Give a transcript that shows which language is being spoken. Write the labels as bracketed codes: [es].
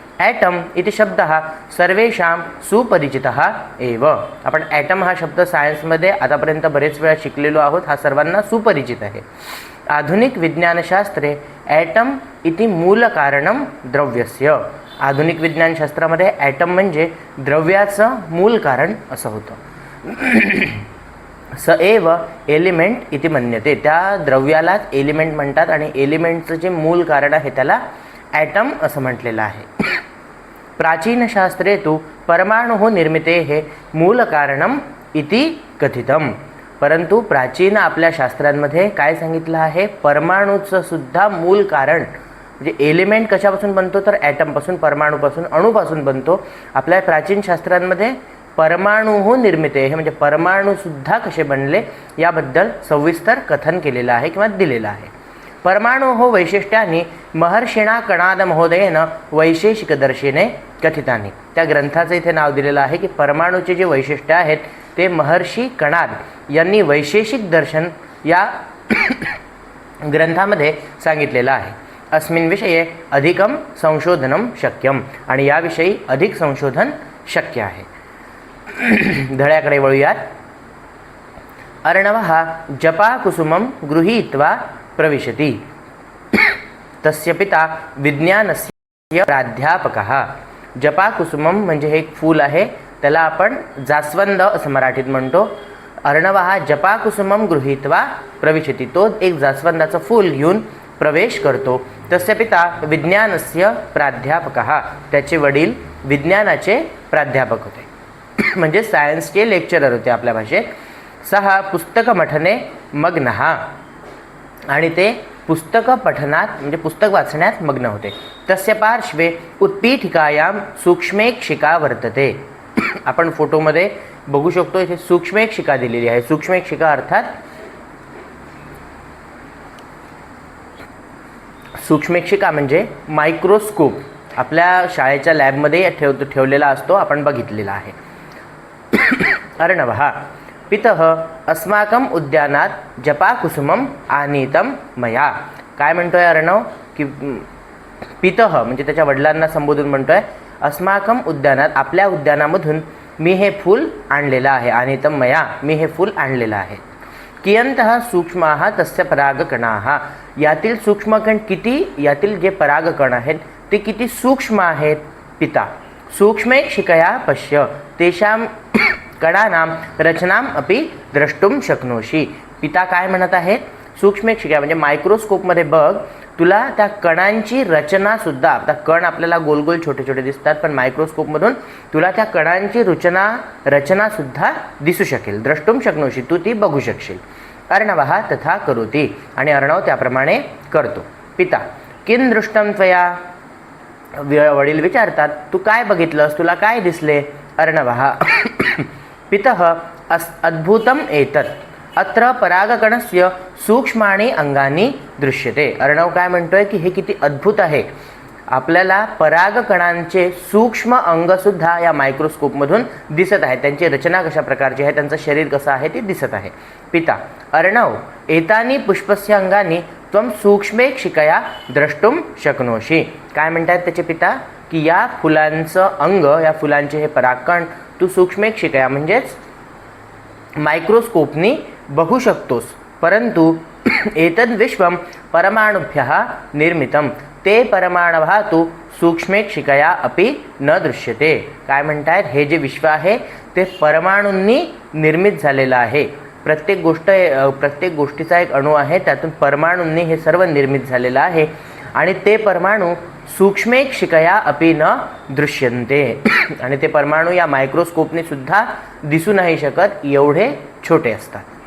[sa] Atom इति शब्दः सर्वेषां सुपरिचितः एव। [mr] आपण ॲटम हा शब्द सायन्समध्ये आतापर्यंत बरेच वेळा शिकलेलो आहोत, हा सर्वांना सुपरिचित आहे। [sa] आधुनिक विज्ञानशास्त्रे ॲटम इति मूलकारणं द्रव्यस्य। [mr] आधुनिक विज्ञानशास्त्रामध्ये ॲटम म्हणजे द्रव्याचं मूल कारण असं होतं। [sa] स एव एलिमेंट इति मन्यते, [mr] त्या द्रव्यालाच एलिमेंट म्हणतात आणि एलिमेंटचं जे मूल कारण आहे त्याला ॲटम असं म्हटलेलं आहे। [sa] प्राचीनशास्त्रे तु परमाणुः निर्मितेः मूलकारणम् इति कथितम्। [mr] परंतु प्राचीन आपल्या शास्त्रांमध्ये काय सांगितलं आहे, परमाणूचं सुद्धा मूल कारण म्हणजे एलिमेंट कशापासून बनतो तर ॲटमपासून, परमाणूपासून, अणूपासून बनतो। आपल्या प्राचीन शास्त्रांमध्ये परमाणुः निर्मिते हे म्हणजे परमाणुसुद्धा कसे बनले याबद्दल सविस्तर कथन केलेलं आहे किंवा दिलेलं आहे। [sa] परमाणुः वैशिष्ट्यानि महर्षिणा कणाद महोदयेन वैशेषिकदर्शने कथितानि। [mr] त्या ग्रंथाचं इथे नाव दिलेलं आहे की परमाणूचे जे वैशिष्ट्य आहेत ते महर्षी कणाद यांनी वैशेषिक दर्शन या ग्रंथामध्ये सांगितलेलं आहे। [sa] अस्मिन् विषये अधिकं संशोधनं शक्यम, [mr] आणि याविषयी अधिक संशोधन शक्य आहे। धड्याकडे वळूयात। [sa] अर्णवः जपाकुसुमं गृहीत्वा प्रविशति, तस्य पिता विज्ञानस्य प्राध्यापकः। [mr] जपाकुसुमम म्हणजे हे एक फूल आहे, त्याला आपण जास्वंद असं मराठीत म्हणतो। [sa] अर्णवः जपाकुसुमं गृहीत्वा प्रविशति, [mr] तो एक जास्वंदाचं फूल घेऊन प्रवेश करतो। [sa] तस्य पिता विज्ञानस्य प्राध्यापकः, [mr] त्याचे वडील विज्ञानाचे प्राध्यापक होते, म्हणजे सायन्सचे लेक्चरर होते आपल्या भाषेत। [sa] सहा पुस्तक मठने मग्नः, [mr] आणि ते पुस्तक पठनात म्हणजे पुस्तक वाचण्यात मग्न होते। [sa] तस्य पार्श्वे उत्पीठिकायां सूक्ष्मेक्षिका वर्तते। [mr] आपण फोटोमध्ये बघू शकतो, इथे सूक्ष्मेक्षिका दिलेली आहे। सूक्ष्मेक्षिका अर्थात सूक्ष्मेक्षिका म्हणजे मायक्रोस्कोप, आपल्या शाळेच्या लॅबमध्ये ठेवलेला असतो, आपण बघितलेला आहे। [sa] अर्णवः पितः अस्माकं उद्यानात जपाकुसुमं आनीतं मया। [mr] काय म्हणतोय अर्णव की पितः म्हणजे त्याच्या वडिलांना संबोधून म्हणतोय, [sa] अस्माकं उद्यानात [mr] आपल्या उद्यानामधून मी हे फूल आणलेलं आहे, [sa] आनीतं मया [mr] मी हे फूल आणलेलं आहे। [sa] कियन्तः सूक्ष्माः तस्य परागकणाः, [mr] यातील सूक्ष्मकण किती, यातील जे परागकण आहेत ते किती सूक्ष्म आहेत। [sa] पिता सूक्ष्मेक्षिकया पश्य तेषां कणानां रचनाम अपि द्रष्टुम शक्नोषि। [mr] पिता काय म्हणत आहेत, सूक्ष्मेक्षिका म्हणजे मायक्रोस्कोपमध्ये बघ, तुला त्या कणांची रचनासुद्धा, आता कण आपल्याला गोल गोल छोटे छोटे दिसतात, पण मायक्रोस्कोपमधून तुला त्या कणांची रचनासुद्धा दिसू शकेल, [sa] द्रष्टुम शक्नोषि, [mr] तू ती बघू शकशील। [sa] अर्णवः तथा करोति, [mr] आणि अर्णव त्याप्रमाणे करतो। [sa] पिता किं दृष्टं त्वया, [mr] वडील विचारतात तू काय बघितलंस, तुला काय दिसले। [sa] अर्णवः पितः अद्भुतम् एतत्, अत्र परागकणस्य सूक्ष्माणि अंगानि दृश्यते। [mr] अर्णव काय म्हणतोय की हे किती अद्भुत आहे, आपल्याला परागकणांचे सूक्ष्म अंगसुद्धा या मायक्रोस्कोपमधून दिसत आहेत, त्यांची रचना कशा प्रकारची आहे, त्यांचं शरीर कसं आहे ते दिसत आहे। [sa] पिता अर्णव एतानि पुष्पस्य अंगानि त्वं सूक्ष्मेक्षिकया द्रष्टुम शक्नोषि। [mr] काय म्हणतात त्याचे पिता की या फुलांचं अंग, या फुलांचे हे परागकण तू सूक्ष्मेक्षिकया म्हणजेच मायक्रोस्कोपनी बघू शकतोस, परंतु [sa] एतद् विश्वं परमाणुभ्यः निर्मितं ते परमाणवः तु सूक्ष्मेक्षिकया अपि न दृश्यते. [mr] काय म्हणतायत, हे जे विश्व आहे ते परमाणूंनी निर्मित झालेलं आहे. प्रत्येक गोष्टीचा एक अणू आहे, त्यातून परमाणूंनी हे सर्व निर्मित झालेलं आहे आणि ते परमाणू [sa] सूक्ष्मेक्षिकया अपि न दृश्यन्ते. [mr] आणि ते परमाणू या मायक्रोस्कोपने सुद्धा दिसू नाही शकत, एवढे छोटे असतात.